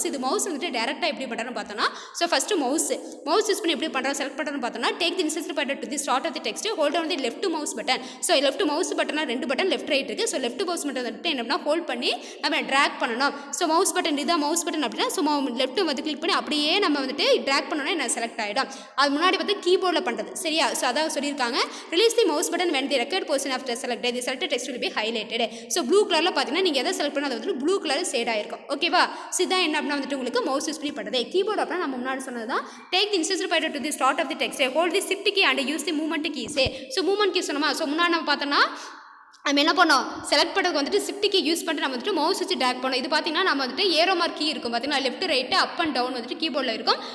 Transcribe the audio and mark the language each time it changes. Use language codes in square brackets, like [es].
[ta] So இது mouse வந்துட்டு டேரெக்டாக எப்படி பட்டன்னு பார்த்தோம்னா, ஸோ ஃபஸ்ட்டு மவுஸ் யூஸ் பண்ணி எப்படி பண்ணுறோம் செலக்ட் பண்ணுறோன்னு பார்த்தோம்னா [en] Take the insert point to the start of the text hold on the left mouse button. [ta] So left mouse Patna 2 button left right இருக்குது. ஸோ லெஃப்ட் மவுஸ் பட்டன் வந்துட்டு என்ன hold பண்ணி நம்ம ட்ராக் பண்ணணும். ஸோ மவுஸ் பட்டன் இதான் mouse button அப்படின்னா so left வந்து click பண்ணி அப்படியே நம்ம வந்துட்டு ட்ராக் பண்ணோன்னா என்ன செலக்ட் ஆகிடும். அது முன்னாடி வந்து கீபோர்டில் பண்ணுறது. சரியா, ஸோ அதான் சொல்லியிருக்காங்க. [en] Release the mouse button when the required portion of the selected the selected text will be highlighted. [ta] So blue கலரில் பார்த்தீங்கன்னா நீங்கள் எதை செலக்ட் பண்ணால் அது வந்து ப்ளூ கலர் ஷேட் ஆயிருக்கும். ஓகேவா, ஸோ இதான் என்ன அப்படின்னா வந்துட்டு உங்களுக்கு மவுஸ் யூஸ் பண்ணி பண்ணுறது. கீபோர்டு அப்படின்னா நம்ம முன்னாடி சொன்னது தான். [en] Take the insert point to the start of the text hold the shift key and use the movement keys. [ta] So movement key சொன்னோமா, ஸோ முன்னாடி நம்ம பார்த்தோம்னா நம்ம என்ன பண்ணோம், செலக்ட் பண்ணுறதுக்கு வந்துட்டு ஷிஃப்ட் கீ யூஸ் பண்ணிட்டு நம்ம வந்துட்டு மவுஸ் வச்சு ட்ராக் பண்ணோம். இது பார்த்தீங்கன்னா நம்ம வந்துட்டு ஏரோ மார்க் கீ இருக்கும் பார்த்தீங்கன்னா left right up and down வந்துட்டு கீபோர்டில் இருக்கும்.